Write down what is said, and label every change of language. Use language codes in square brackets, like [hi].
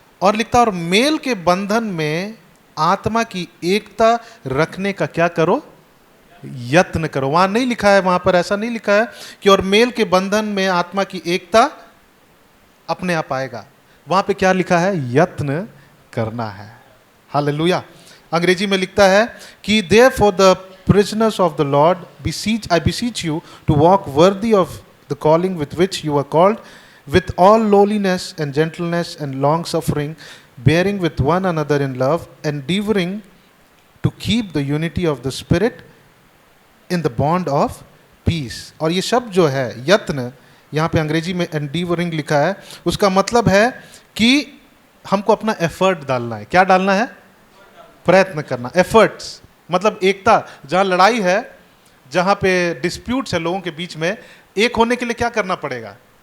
[hi] और लिखता, और मेल के बंधन में आत्मा की एकता रखने का क्या करो? यत्न करो। वहां नहीं लिखा है, वहां पर ऐसा नहीं लिखा है कि और मेल के बंधन में आत्मा की एकता अपने आप आएगा। वहां पे क्या लिखा है? यत्न करना है। हालेलुया। अंग्रेजी में लिखता है कि [en] therefore the prisoners of the Lord I beseech you to walk worthy of the calling with which you are called, with all lowliness and gentleness and long suffering, bearing with one another in love, endeavoring to keep the unity of the Spirit in the bond of peace। [hi] और ये शब्द जो है यत्न, यहाँ पे अंग्रेजी में endeavoring लिखा है, उसका मतलब है कि हमको अपना एफर्ट डालना है। क्या डालना है? प्रयत्न करना। एफर्ट्स मतलब एकता। जहां लड़ाई है, जहां पे डिस्प्यूट्स है लोगों के बीच में, एक होने के लिए क्या करना पड़ेगा?